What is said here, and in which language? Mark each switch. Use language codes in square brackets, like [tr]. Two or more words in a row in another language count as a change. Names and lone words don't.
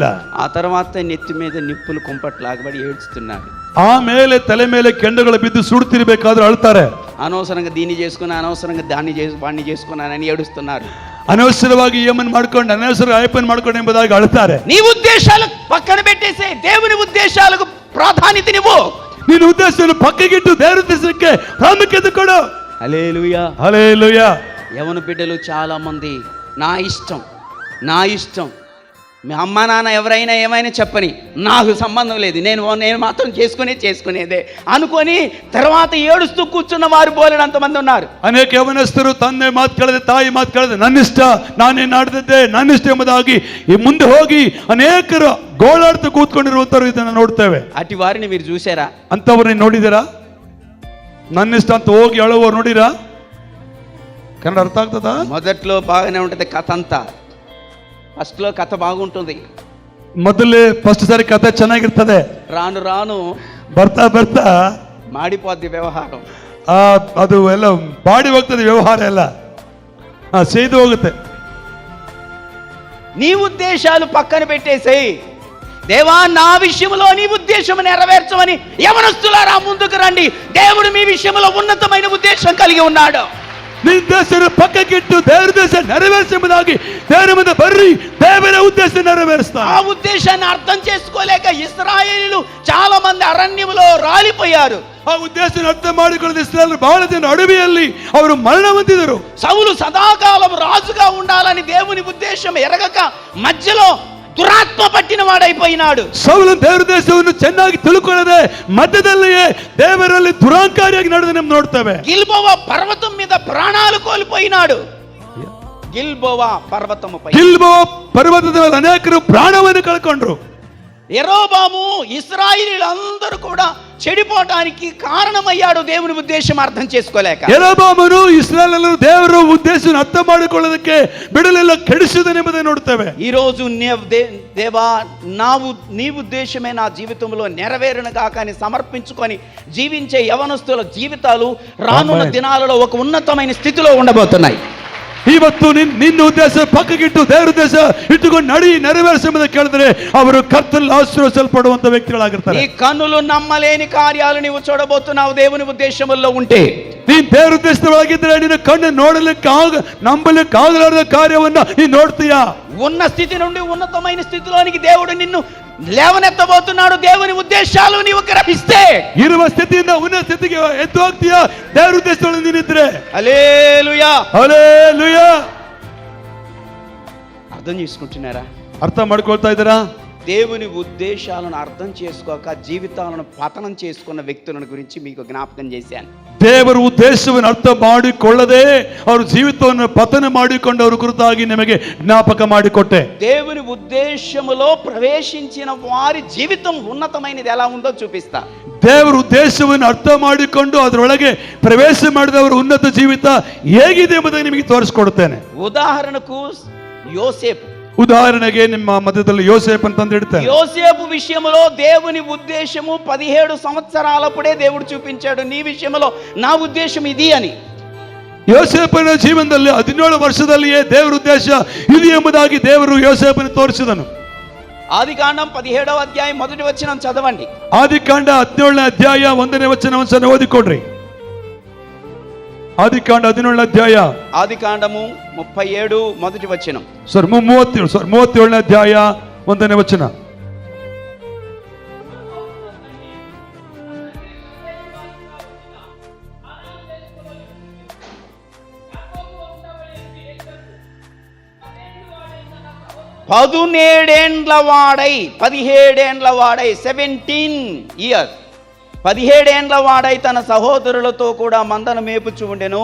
[te] ఆ తర్వాత నెత్తి మీద నిప్పులు కుంపట్లాగబడి ఏడుస్తున్నారు. [kn] ಆಮೇಲೆ ತಲೆ ಮೇಲೆ ಕೆಂಡಗಳು ಬಿದ್ದು ಸುಡುತ್ತಿರಬೇಕಾದ್ರೆ ಅಳ್ತಾರೆ. [te] అనవసరంగా దీన్ని చేసుకున్నా, అనవసరంగా వాడిని చేసుకున్నానని ఏడుస్తున్నారు. [kn] అనవసరವಾಗಿ ఏమని ಮಾಡ್ಕೊಂಡು అనవసర అయ్యప్పని ಮಾಡ್ಕೊಂಡು ಎಂಬುದಾಗಿ ಅಳ್ತಾರೆ. [te] నీ ఉద్దేశాలు పక్కన పెట్టేసి దేవుని ఉద్దేశాలకు ప్రాధాన్యతనివ్వు. [kn] ನಿನ್ನ ಉದ್ದೇಶವನ್ನು ಪಕ್ಕಗಿಟ್ಟು ದೇವರ ಉದ್ದೇಶಕ್ಕೆ ಪ್ರಾಮುಖ್ಯತೆ ಕೊಡು. [te] హల్లెలూయా, హల్లెలూయా. యవన బిడ్డలు చాలా మంది నా ఇష్టం, మీ అమ్మ నాన్న ఎవరైనా ఏమైనా చెప్పని, నాకు సంబంధం లేదు, నేను మాత్రం చేసుకునేదే అనుకొని తర్వాత ఏడుస్తూ కూర్చున్న వారు బోలెడంతమంది ఉన్నారు. [kn] ಅನೇಕ ಯೌವನಸ್ಥರು ತಂದೆ ಮಾತು ಕೇಳದೆ, ತಾಯಿ ಮಾತು ಕೇಳದೆ, ನನ್ನಿಷ್ಟ, ನಾನೇನು ಆಡ್ತಿದ್ದೆ, ನನ್ನಿಷ್ಟ ಎಂಬುದಾಗಿ ಈ ಮುಂದೆ ಹೋಗಿ ಅನೇಕರು ಗೋಳಾಡ್ತಾ ಕೂತ್ಕೊಂಡಿರುವಂತರು ಇದನ್ನು ನೋಡ್ತೇವೆ. [te] అటు వారిని మీరు చూసారా? [kn] ಅಂತವ್ರನ್ನ ನೋಡಿದಿರಾ? ನನ್ನಿಷ್ಟ ಅಂತ ಹೋಗಿ ಅಳುವವ್ರು ನೋಡಿರಾ? ಕನ್ನಡ ಅರ್ಥ ಆಗ್ತದ? [te] మొదట్లో బాగానే ఉంటుంది కథ అంతా, ఫస్ట్లో కథ బాగుంటుంది, [kn] ಮೊದಲೇ ಫಸ್ಟ್ ಸಾರಿ ಕಥೆ ಚೆನ್ನಾಗಿರ್ತದೆ. [te] రాను రాను [kn] ಬರ್ತಾ [te] మాడిపోద్ది వ్యవహారం. [kn] ಅದು ಎಲ್ಲ ಬಾಡಿ ಹೋಗ್ತದೆ, ವ್ಯವಹಾರ ಎಲ್ಲ ಸೇದು ಹೋಗುತ್ತೆ. [te] నీ ఉద్దేశాలు పక్కన పెట్టేసేయి. దేవా, నా విషయంలో నీ ఉద్దేశం నెరవేర్చమని యవనస్తులారా ముందుకు రండి. దేవుడు మీ విషయంలో ఉన్నతమైన ఉద్దేశం కలిగి ఉన్నాడు. [kn] ನಿನ್ನ ದೇಶ ಪಕ್ಕಕ್ಕಿಟ್ಟು ದೇವರ ದೇಶ ನೆರವೇರಿಸುವುದಾಗಿ ದೇವರ ಮುಂದೆ ಬರ್ರಿ, ದೇವರ ಉದ್ದೇಶ ನೆರವೇರಿಸ್ತಾನೆ. [te] ఆ ఉద్దేశాన్ని అర్థం చేసుకోలేక ఇశ్రాయేలీయులు చాలా మంది అరణ్యములో రాలిపోయారు. [kn] ಆ ಉದ್ದೇಶ ಅರ್ಥ ಮಾಡಿಕೊಳ್ಳದ ಇಸ್ರಾಯೇಲ್ ಬಹಳ ಜನ ಅಡವಿಯಲ್ಲಿ ಅವರು ಮರಣ ಹೊಂದಿದರು. [te] సౌలు సదాకాలం రాజుగా ఉండాలని దేవుని ఉద్దేశం ఎరగక మధ్యలో దురాత్మ పట్టిన వాడైపోయినాడు. [kn] ಸೌಲ ದೇವರ ದೇಶವನ್ನು ಚೆನ್ನಾಗಿ ತಿಳ್ಕೊಳ್ಳದೆ ಮಧ್ಯದಲ್ಲಿಯೇ ದೇವರಲ್ಲಿ ದುರಾಂಕಾರಿಯಾಗಿ ನಡೆದು ನೋಡ್ತೇವೆ. [te] గిల్బోవా పర్వతం మీద ప్రాణాలు కోల్పోయినాడు. గిల్బోవా [kn] పర్వతದ ಅನೇಕರು ಪ್ರಾಣವನ್ನು ಕಳ್ಕೊಂಡ್ರು. [te] యెరోబాము ఇశ్రాయేలీయులందరూ కూడా చెడిపోవడానికి కారణమయ్యాడు దేవుని ఉద్దేశం అర్థం చేసుకోలేక. [kn] ಯೆರೋబాಮನು ಇಸ್ರಾಯೇಲರು ದೇವರ ಉದ್ದೇಶವನ್ನು ಅರ್ಥ ಮಾಡಿಕೊಳ್ಳೋದಕ್ಕೆ ಬಿಡಲಿಲ್ಲ, ಕೆಡಿಸಿದನೆಂಬುದನ್ನು ನೋಡ್ತೇವೆ. [te] ఈ రోజు దేవా, నీ ఉద్దేశమే నా జీవితంలో నెరవేరును గాక అని సమర్పించుకొని జీవించే యవనస్తుల జీవితాలు రానున్న దినాలలో ఒక ఉన్నతమైన స్థితిలో ఉండబోతున్నాయి. [kn] ಇವತ್ತು ನಿನ್ನ ಉದ್ದೇಶ ಪಕ್ಕಗಿಟ್ಟು ದೇವರ ಉದ್ದೇಶ ಇಟ್ಟುಕೊಂಡು ನಡಿ ನೆರವೇರಿಸುವುದನ್ನು ಕೇಳಿದ್ರೆ ಅವರು ಕರ್ತನಲ್ಲಿ ಆಶೀರ್ವದಿಸಲ್ಪಡುವಂತ ವ್ಯಕ್ತಿಗಳಾಗಿರ್ತಾರೆ. [te] ಈ ಕಣ್ಣುలు నమ్మలేని కార్యాలు నీవు చూడబోతున్నావు దేవుని ఉద్దేశంలో ఉంటే. [kn] ನೀನು ದೇವರ ಉದ್ದೇಶದೊಳಗಿದ್ರೆ ನಿನ್ನ ಕಣ್ಣು ನೋಡಲಿಕ್ಕೆ ನಂಬಲಿಕ್ಕೆ ಆಗಲಾರದ ಕಾರ್ಯವನ್ನ ನೀನು ನೋಡ್ತೀಯಾ? [te] ఉన్న స్థితి నుండి ఉన్నతమైన స్థితిలోనికి దేవుడు నిన్ను లేవనెత్తబోతున్నాడు. దేవుని ఉద్దేశాలు నీవు గ్రహిస్తే [kn] ಇರುವ ಸ್ಥಿತಿಯಿಂದ ಉನ್ನತ ಸ್ಥಿತಿಗೆ ಎದ್ದು ಹೋಗ್ತೀಯಾ ದೇವರ ಉದ್ದೇಶದೊಳಗೆ ನೀನಿದ್ರೆ. [te] హల్లెలూయా, హల్లెలూయా. అర్థం చేసుకుంటున్నారా? [kn] అర్థం ಮಾಡ್ಕೊಳ್ತಾ ಇದ್ದೀರಾ? [te] దేవుని ఉద్దేశాలను అర్థం చేసుకోక జీవితాలను పతనం చేసుకున్న వ్యక్తులను గురించి మీకు జ్ఞాపకం చేశాను. [kn] ದೇವರ ಉದ್ದೇಶವನ್ನು ಅರ್ಥ ಮಾಡಿಕೊಳ್ಳದೆ ಅವರು ಜೀವಿತವನ್ನು ಪತನ ಮಾಡಿಕೊಂಡವರ ಕುರಿತಾಗಿ ನಿಮಗೆ ಜ್ಞಾಪಕ ಮಾಡಿಕೊಟ್ಟೆ. [te] దేవుని ఉద్దేశములో ప్రవేశించిన వారి జీవితం ఉన్నతమైనది ఎలా ఉందో చూపిస్తా. [kn] ದೇವರ ಉದ್ದೇಶವನ್ನು ಅರ್ಥ ಮಾಡಿಕೊಂಡು ಅದರೊಳಗೆ ಪ್ರವೇಶ ಮಾಡಿದವರ ಉನ್ನತ ಜೀವಿತ ಹೇಗಿದೆ ಎಂಬುದನ್ನು ನಿಮಗೆ ತೋರಿಸಿಕೊಡುತ್ತೇನೆ. [te] ఉదాహరణకు యోసేపు. [kn] ಉದಾಹರಣೆಗೆ ನಿಮ್ಮ ಮಧ್ಯದಲ್ಲಿ ಯೋಸೇಫ್ ಅಂತಂದು ಇಡ್ತೇನೆ. [te] యోసేపు విషయంలో దేవుని ఉద్దేశము 17 సంవత్సరాలప్పుడే దేవుడు చూపించాడు, నీ విషయంలో నా ఉద్దేశం ఇది అని. [kn] ಯೋಸೇಫನ ಜೀವನದಲ್ಲಿ 17 ವರ್ಷದಲ್ಲಿಯೇ ದೇವರ ಉದ್ದೇಶ ಇದು ಎಂಬುದಾಗಿ ದೇವರು ಯೋಸೇಫನ ತೋರಿಸಿದನು. [te] ఆదికాండం 17వ అధ్యాయం 1వ వచనం చదవండి. [kn] ಆದಿಕಾಂಡ 17ನೇ ಅಧ್ಯಾಯ 1ನೇ ವಚನವನ್ನು ಓದಿಕೊಡ್ರಿ. ಆದಿಕಾಂಡ 17ನೇ ಅಧ್ಯಾಯ, [te] ఆదికాండము 37 మొదటి వచనం. [kn] 37ನೇ ಅಧ್ಯಾಯ 1ನೇ ವಚನ. [te] పదునేడేండ్ల వాడై 17 ఇయర్స్ 17 వాడై తన సహోదరులతో కూడా మందను మేపుచు ఉండెను.